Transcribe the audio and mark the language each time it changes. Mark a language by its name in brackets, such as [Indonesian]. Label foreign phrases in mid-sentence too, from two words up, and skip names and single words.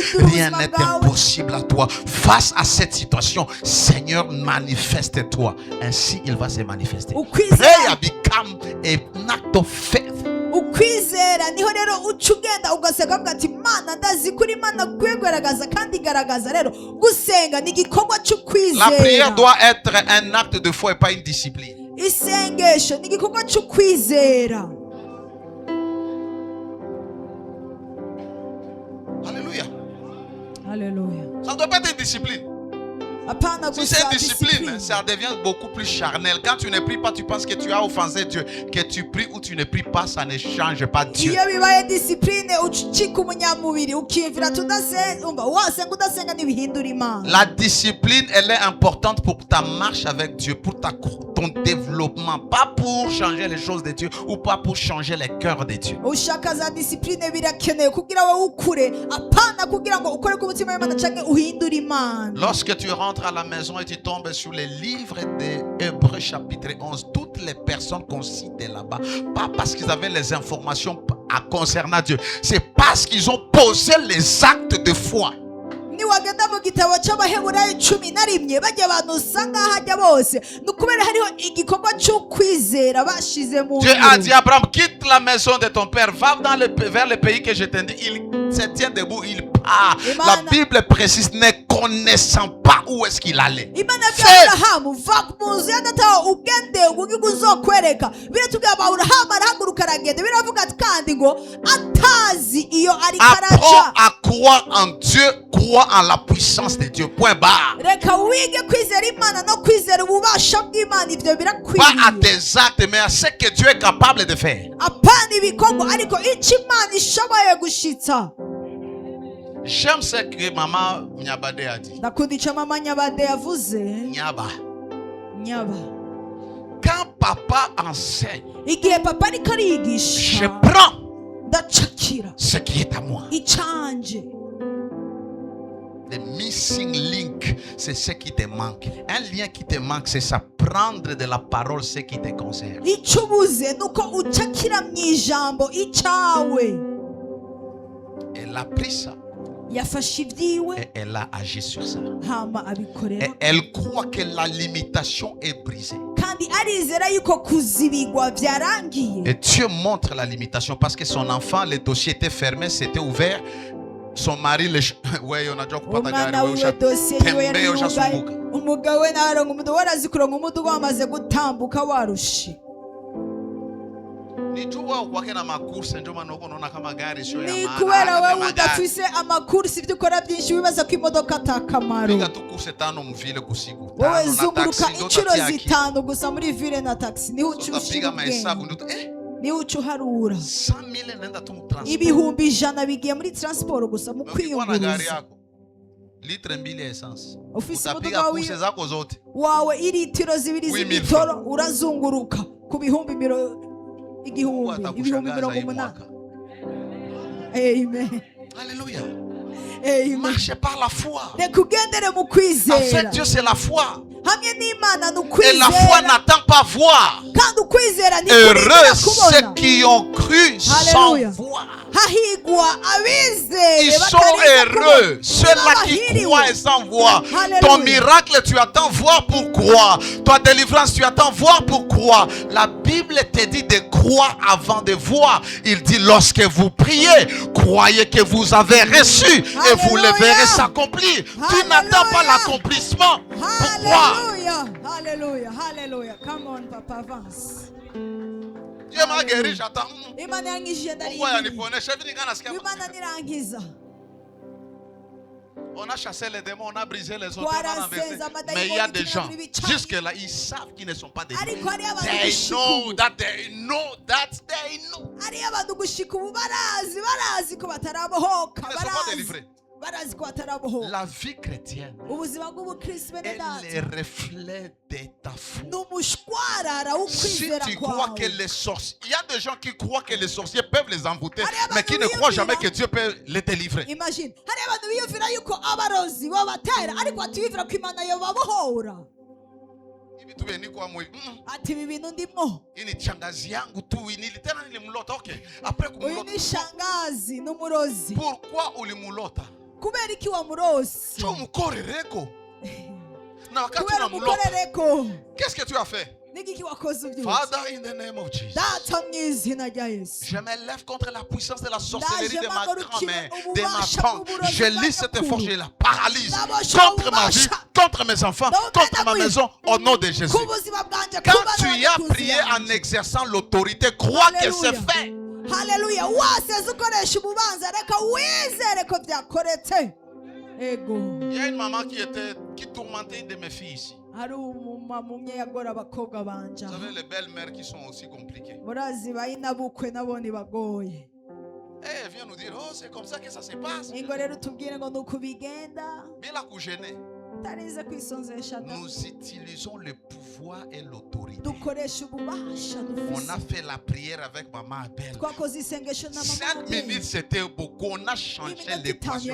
[French] Rien n'est impossible à toi. Face à cette situation, Seigneur, manifeste-toi. Ainsi, il va se manifester. [English] Prayer become an act of faith. [Rundi] ukwizera niho rero uca ugenda ugaseka uvuga ati Mana ndazi kuri Imana kwigaragaza kandi igaragaza. rero gusenga ni igikorwa [French] La [Rundi] cy'ukwizera. [French] prière doit être un acte de foi et pas une discipline. [Rundi] isengesho ni igikorwa cy'ukwizera. [French] Alléluia. [Rundi] Haleluya. [French] Ça ne doit pas être une discipline. [Rundi] Apana [French] Si c'est [Rundi] gusa [French] une discipline, discipline. ça devient beaucoup plus charnel. Quand tu ne pries pas, tu penses que tu as offensé Dieu. Que tu pries ou tu ne pries pas, ça ne change pas Dieu. [Rundi] iyo bibaye discipline ucika umunyamubiri ukiyumvira tudasenga wasenga udasenga ntibihindura Imana. [French] La discipline, elle est importante pour ta marche avec Dieu, pour ton développement, pas pour changer les choses de Dieu ou pas pour changer les cœurs de Dieu. [Rundi] ushaka za discipline birakenewe kugira wowe ukure, apana kugira ngo ukore ku mutima w'Imana canke uhindure Imana. [French] Lorsque tu rentres à la maison et tu tombes sur les livres de Hébreux chapitre 11, toutes les personnes qu'on cite là-bas, pas parce qu'ils avaient les informations concernant Dieu, c'est parce qu'ils ont posé les actes de foi. [Rundi] niwagenda mu gitabo cy'Abaheburayo 11 bajya abantu usanga hajya bose ni ukubera hariho igikorwa cy'ukwizera bashize mu [French] Dieu a dit à Abraham, quitte la maison de ton père, va vers le pays que je t'ai dit. Il se tient debout, il part. La Bible précise, ne connaissant pas où est-ce qu'il allait. [Rundi] Imana yabwiye Aburahamu va mu nzu ya data wawe ugende ugiye uzokwereka. biratubwira Aburahamu arahaguruka aragenda, biravuga kandi ngo atazi iyo ari karaca. [French] Apprends à croire en Dieu, crois en la puissance de Dieu. Point barre. [Rundi] reka wige kwizera Imana no kwizera ububasha bw'Imana, ibyo [French] Pas à [Rundi] birakwiriye. [French] tes actes, mais à ce que Dieu est capable de faire. [Rundi] apana ibikorwa ariko icyo Imana ishoboye gushitsa. [French] J'aime ce que maman Nyabade a dit. [Rundi] ndakunda icyo mama Nyabade yavuze. Nyaba. Nyaba. [French] Quand papa enseigne, [Rundi] igihe papa ariko [French] je [Rundi] arigisha [French] prends [Rundi] ndacakira [French] ce qui est à moi. [Rundi] icanje. [French] Le [English] missing link, [French] c'est ce qui te manque. Un lien qui te manque, c'est ça. Prendre de la parole ce qui te concerne. [Rundi] icyo ubuze ni uko ucakira mu ijambo icyawe. [French] Elle a pris ça. [Rundi] yafashe ibyiwe [French] et elle a agi sur ça. [Rundi] hama abikorera [French] Et elle croit que la limitation est brisée. [Rundi] kandi arizera yuko kuzibigwa byarangiye. [French] Et Dieu montre la limitation parce que son enfant, le dossier était fermé, c'était ouvert. Son mari, ouais, on a déjà coupé [Rundi] umwana wiwe dosiye yiwe yari yugaye, umugabo we nawe aronga umuduga, warazi kuronga umuduga wamaze gutambuka warushe. Ni kubera wewe udafise amakursi, ibyo ukora byinshi wibaza ko imodoka atakamaro. Wowe zunguruka inshuro zitanu gusa muri ville na taxi, niho ucushira ubwenge, niho ucuharura. ibihumbi 100 bigiye muri transport gusa mu kwiyunguruza. Ufise imodoka wawe iritiro 2 z'ibitoro, urazunguruka ku bihumbi ibihumbi 80. Amen. [French] Alléluia. Amen. Marchez par la foi. [Rundi] Rekugendere mu kwizera. [French] En fait, Dieu c'est la foi. [Rundi] Hamwe n'Imana [French] Et [Rundi] n'ukwizera. [French] la foi n'attend pas voir. [Rundi] Kandi ukwizera ni [French] Heureux ceux qui ont cru sans voir. [Rundi] Hahigwa abizeye [French] Ils sont heureux, ceux-là qui croient et sans voir. Ton miracle, tu attends voir pour croire. Ta délivrance, tu attends voir pour croire. La Bible te dit de croire avant de voir. Il dit lorsque vous priez, croyez que vous avez reçu et vous le verrez s'accomplir. Tu n'attends pas l'accomplissement pour croire. Alléluia, alléluia, alléluia. [English] Come on, [French] papa, avance. Dieu m'a guéri, j'attends. [Rundi] Imana yangishije [French] Pourquoi [Rundi] ndari. [French] il [Rundi] Imana nirangiza. [French] On a chassé les démons, on a brisé les autres. Mais il y a des gens, jusque-là, ils savent qu'ils ne sont pas délivrés. [English] They know that they know that they know. [Rundi] Ari abantu gushika ubu barazi ko batarabohoka. [French] Ils ne sont pas délivrés. [Rundi] Barazi ko batarabohoka. [French] La vie chrétienne [Rundi] Ubuzima bw'ubukristo bene [French] est [Rundi] data [French] le reflet de ta foi. [Rundi] n'umushwarara [French] Si [Rundi] w'ukwizera [French] tu crois que [Rundi] kwawe. [French] les sorciers, il y a des gens qui croient que les sorciers peuvent les envoûter, mais qui ne croient jamais que Dieu peut les délivrer. Imagine, [Rundi] hari abantu biyumvira yuko abarozi babatera ariko atibivira ko Imana yobabohora. Ati ibi bintu ndimo. [Swahili] Ini shangazi yangu tu nilitena nilimlota. [French] Okay. Après [Rundi] Uyu [Swahili] kumulota. [Rundi] ni shangazi n'umurozi. [Swahili] Pourquoi ulimulota? [Rundi] Kubera iki wamurozi? Cho mukorereko. [Swahili] Na wakati [Rundi] Kubera [Swahili] unamulota. [Rundi] mukorereko. [French] Qu'est-ce que tu as fait? [Rundi] Nigiki wakoze ubyutse? [English] Father, in the name of Jesus. [Rundi] Data mu izina rya Yesu. [French] Je me lève contre la puissance de la sorcellerie de ma [Rundi] Ndaje [French] grand-mère, [Rundi] mpagurukire [French] de ma [Rundi] ububasha [French] tante. [Rundi] bw'uburozi [French] Je lis cette [Rundi] bw'abakuru. [French] force, je la paralyse. [Rundi] Ndabosha [French] Contre ma vie, [Rundi] ububasha. [French] contre mes enfants, contre ma maison, au nom de Jésus. [Rundi] Ku buzima bwanje, [French] Quand [Rundi] ku [French] tu [Rundi] bana [French] y as [Rundi] n'abakunzi [French] prié en [Rundi] banjye. [French] exerçant l'autorité, crois que c'est Alléluia. fait. [Rundi] Haleluya, waseze ukoresha ububanza, reka wizere ko byakoretse. Ego. [French] Il y a une maman qui tourmentait une de mes filles ici. [Rundi] Hari umumama umwe yagora abakobwa banje. [French] Vous savez, les belles-mères qui sont aussi compliquées. [Rundi] Murazi bayinabukwe nabone bagoye. [French] Et elle vient nous dire, oh, c'est comme ça que ça se passe. [Rundi] Ingo rero tubwire ngo nuko bigenda. [Swahili] Bila kugêner. [Rundi] Tarize kwisonzesha. [French] Nous utilisons le pouvoir et l'autorité. [Rundi] Dukoresha ububasha [French] On [Rundi] dufise. [French] a fait la prière avec maman Abel. [Rundi] Twakoze isengesho na [French] 5 [Rundi] mama. [French] minutes, c'était beaucoup. On a changé [Rundi] Iminota [French] l'équation.